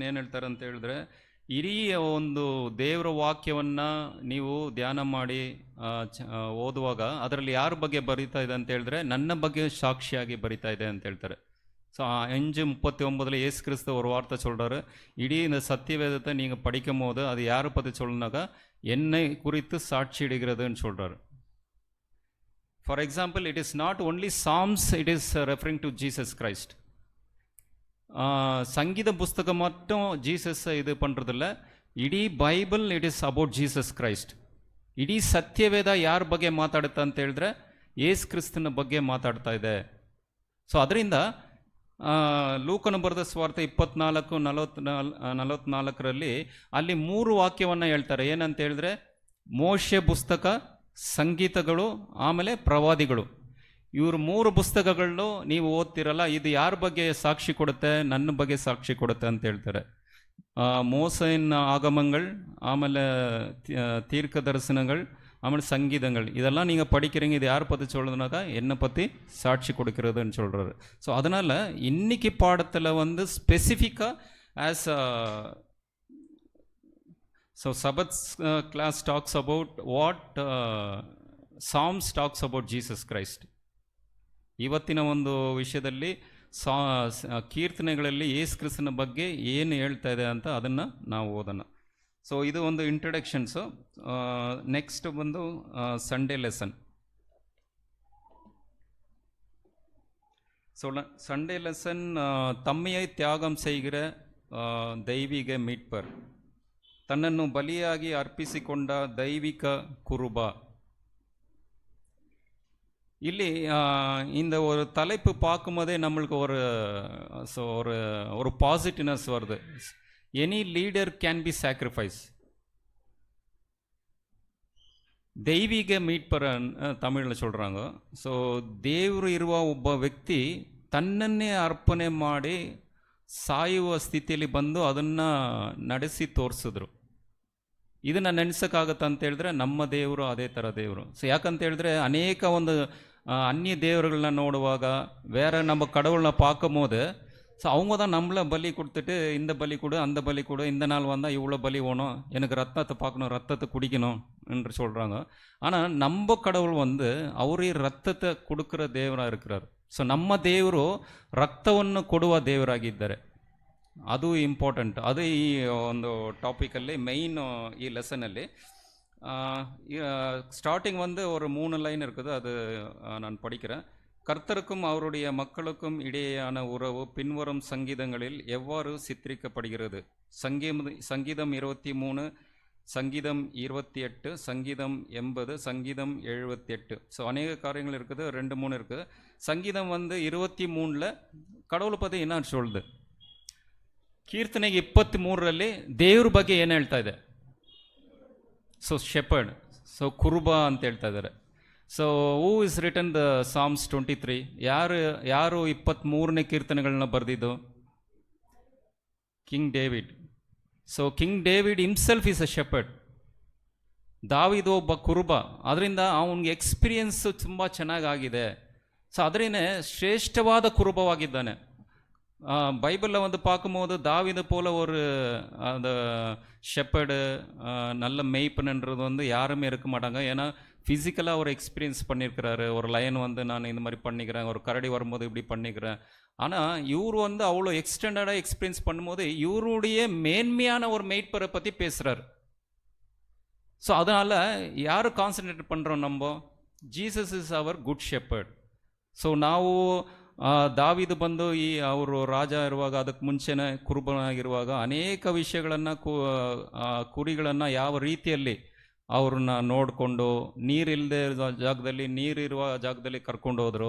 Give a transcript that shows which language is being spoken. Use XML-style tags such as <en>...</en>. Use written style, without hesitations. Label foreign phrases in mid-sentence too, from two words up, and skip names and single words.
<kn>ಏನು ಹೇಳ್ತಾರೆ ಅಂತ ಹೇಳಿದ್ರೆ, ಇಡೀ ಒಂದು ದೇವರ ವಾಕ್ಯವನ್ನು ನೀವು ಧ್ಯಾನ ಮಾಡಿ ಓದುವಾಗ ಅದರಲ್ಲಿ ಯಾರ ಬಗ್ಗೆ ಬರೀತಾ ಇದೆ ಅಂತ ಹೇಳಿದ್ರೆ, ನನ್ನ ಬಗ್ಗೆ ಸಾಕ್ಷಿಯಾಗಿ ಬರಿತಾ ಇದೆ ಅಂತ ಹೇಳ್ತಾರೆ.</kn> <ta>ஸோ 5:39 இயேசு கிறிஸ்து ஒரு வார்த்தை சொல்கிறாரு, இடி இந்த சத்தியவேதத்தை நீங்கள் படிக்கும் போது அது யாரை பற்றி சொல்லணுனாக்கா என்னை குறித்து சாட்சியிடுகிறதுன்னு சொல்கிறாரு.</ta> <en>For example, it is not only Psalms, it is referring to Jesus Christ.</en> <ta>சங்கீத புஸ்தகம் மட்டும் ஜீசஸ் இது பண்ணுறதில்ல,</ta> <en>ಇಡೀ Bible it is about Jesus Christ.</en> <kn>ಇಡೀ ಸತ್ಯವೇದ ಯಾರ ಬಗ್ಗೆ ಮಾತಾಡುತ್ತಾ ಅಂತ ಹೇಳಿದ್ರೆ ಯೇಸು ಕ್ರಿಸ್ತನ ಬಗ್ಗೆ ಮಾತಾಡ್ತಾ ಇದೆ. ಸೊ ಅದರಿಂದ ಲೂಕನ ಬರೆದ ಸ್ವಾರ್ಥ 24:44 ಅಲ್ಲಿ 3 ವಾಕ್ಯವನ್ನು ಹೇಳ್ತಾರೆ. ಏನಂತ ಹೇಳಿದ್ರೆ, ಮೋಶೆ ಪುಸ್ತಕ, ಸಂಗೀತಗಳು, ಆಮೇಲೆ ಪ್ರವಾದಿಗಳು. ಇವರು 3 ಪುಸ್ತಕಗಳನ್ನು ನೀವು ಓದ್ತಿರಲ್ಲ, ಇದು ಯಾರ ಬಗ್ಗೆ ಸಾಕ್ಷಿ ಕೊಡುತ್ತೆ? ನನ್ನ ಬಗ್ಗೆ ಸಾಕ್ಷಿ ಕೊಡುತ್ತೆ ಅಂತ ಹೇಳ್ತಾರೆ.</kn> <ta>மோசையின் ஆகமங்கள், ஆಮೇಲೆ தீர்க்க தரிசனங்கள், ஆಮೇಲೆ சங்கீதங்கள், இதெல்லாம் நீங்கள் படிக்கிறீங்க. இது யாரை பற்றி சொல்கிறதுனாக்கா என்னை பற்றி சாட்சி கொடுக்கிறதுன்னு சொல்கிறாரு. ஸோ அதனால் இன்னைக்கு பாடத்தில் வந்து ஸ்பெசிஃபிக்காக</ta> <en>as so Sabbath class talks about what Psalms talks about Jesus Christ.</en> <kn>ಇವತ್ತಿನ ಒಂದು ವಿಷಯದಲ್ಲಿ ಕೀರ್ತನೆಗಳಲ್ಲಿ ಯೇಸು ಕ್ರಿಸ್ತನ ಬಗ್ಗೆ ಏನು ಹೇಳ್ತಾ ಇದೆ ಅಂತ ಅದನ್ನು ನಾವು ಓದೋಣ. ಸೊ ಇದು ಒಂದು ಇಂಟ್ರಡಕ್ಷನ್ಸು. ನೆಕ್ಸ್ಟ್ ಬಂದು</kn> <en>Sunday lesson.</en> <ta>ஸோ</ta> <en>Sunday lesson</en> <ta>தம்மையை தியாகம் செய்கிற ದೈವಿಕ மீட்பர், தன்னನ್ನು</ta> <kn>ಬಲಿಯಾಗಿ ಅರ್ಪಿಸಿಕೊಂಡ ದೈವಿಕ ಕುರುಬ.</kn> <ta>ಇಲ್ಲಿ இந்த ஒரு தலைப்பு பார்க்கும்போதே நம்மளுக்கு ஒரு பாசிட்டிவ்னஸ் வருது. எனி லீடர் கேன் பி சாக்ரிஃபைஸ். ದೈವಿಕ மீட்பர் தமிழில் சொல்கிறாங்க.</ta> <kn>ஸோ ದೇವರು ಇರುವ ಒಬ್ಬ ವ್ಯಕ್ತಿ ತನ್ನನ್ನೇ ಅರ್ಪಣೆ ಮಾಡಿ ಸಾಯುವ ಸ್ಥಿತಿಯಲ್ಲಿ ಬಂದು ಅದನ್ನು ನಡೆಸಿ ತೋರಿಸಿದ್ರು. ಇದನ್ನು ನೆನೆಸೋಕ್ಕಾಗತ್ತೆ ಅಂತ ಹೇಳಿದ್ರೆ ನಮ್ಮ ದೇವರು ಅದೇ ಥರ ದೇವರು. ಸೊ ಯಾಕಂತ ಹೇಳಿದ್ರೆ ಅನೇಕ ಒಂದು</kn> <ta>அந்நிய தேவர்கள்லாம் நோடுவாங்க, வேறு நம்ம கடவுளை பார்க்கும் போது ஸோ அவங்க தான் நம்மளை பலி கொடுத்துட்டு, இந்த பலி கொடு, அந்த பலி கொடு, இந்த நாள் வந்தால் இவ்வளோ பலி வேணும், எனக்கு ரத்தத்தை பார்க்கணும், ரத்தத்தை குடிக்கணும் என்று சொல்கிறாங்க. ஆனால் நம்ம கடவுள் வந்து அவரே ರಕ್ತத்தை கொடுக்குற ದೇವರಾக இருக்கிறார்.</ta> <kn>ಸೊ ನಮ್ಮ ದೇವರು ರಕ್ತವನ್ನು ಕೊಡುವ ದೇವರಾಗಿದ್ದಾರೆ. ಅದು ಇಂಪಾರ್ಟೆಂಟ್. ಅದು ಈ ಒಂದು ಟಾಪಿಕಲ್ಲಿ மெயின் ಈ ಲೆಸನಲ್ಲಿ.</kn> <ta>ஸ்டார்டிங் வந்து ஒரு 3 லைன் இருக்குது, அது நான் படிக்கிறேன். கர்த்தருக்கும் அவருடைய மக்களுக்கும் இடையேயான உறவு பின்வரும் சங்கீதங்களில் எவ்வாறு சித்தரிக்கப்படுகிறது? சங்கீதம் 23, சங்கீதம் 28, சங்கீதம் 80, சங்கீதம் 78. ஸோ அநேக காரியங்கள் இருக்குது, 2-3 இருக்குது. சங்கீதம் வந்து 23 கடவுளை பற்றி என்ன சொல்லுது?</ta> <kn>ಕೀರ್ತನೆ 23 ದೇವ್ರ ಬಗ್ಗೆ ಏನು ಹೇಳ್ತಾ ಇದೆ?</kn> <en>so shepherd,</en> <kn>ಸೊ ಕುರುಬ ಅಂತ ಹೇಳ್ತಾ ಇದ್ದಾರೆ.</kn> <en>So who is written the Psalms 23?</en> <kn>ಯಾರು 23ನೇ ಕೀರ್ತನೆಗಳನ್ನ ಬರೆದಿದ್ದು?</kn> <en>King David. So King David himself is a shepherd.</en> <kn>ದಾವೀದು ಒಬ್ಬ ಕುರುಬ, ಅದರಿಂದ ಅವನಿಗೆ ಎಕ್ಸ್ಪೀರಿಯನ್ಸು ತುಂಬ ಚೆನ್ನಾಗಾಗಿದೆ. ಸೊ ಅದರಿಂದ ಶ್ರೇಷ್ಠವಾದ ಕುರುಬವಾಗಿದ್ದಾನೆ.</kn> <ta>பைபிளில் வந்து பார்க்கும்போது தாவீது போல ஒரு அந்த ஷெப்பர்டு நல்ல மெய்ப்பன்ன்றது வந்து யாருமே இருக்க மாட்டாங்க. ஏன்னா ஃபிசிக்கலாக ஒரு எக்ஸ்பீரியன்ஸ் பண்ணியிருக்கிறாரு. ஒரு லயன் வந்து நான் இந்த மாதிரி பண்ணிக்கிறேன், ஒரு கரடி வரும்போது இப்படி பண்ணிக்கிறேன். ஆனால் இவர் வந்து அவ்வளோ எக்ஸ்டெண்டடாக எக்ஸ்பீரியன்ஸ் பண்ணும்போது இவருடைய மேன்மையான ஒரு மெய்ப்பரை பற்றி பேசுகிறார். ஸோ அதனால் யார் கான்சன்ட்ரேட் பண்ணுறோம் நம்ம?</ta> <en>Jesus is our good shepherd.</en> <kn>ಸೊ ನಾವು ದಾವಿದು ಬಂದು ಅವರು ರಾಜ ಇರುವಾಗ, ಅದಕ್ಕೆ ಮುಂಚೆನೇ ಕುರುಬನಾಗಿರುವಾಗ ಅನೇಕ ವಿಷಯಗಳನ್ನು ಕುರಿಗಳನ್ನು ಯಾವ ರೀತಿಯಲ್ಲಿ ಅವ್ರನ್ನ ನೋಡಿಕೊಂಡು ನೀರಿಲ್ಲದೆ ಜಾಗದಲ್ಲಿ, ನೀರಿರುವ ಜಾಗದಲ್ಲಿ ಕರ್ಕೊಂಡು ಹೋದರು.</kn>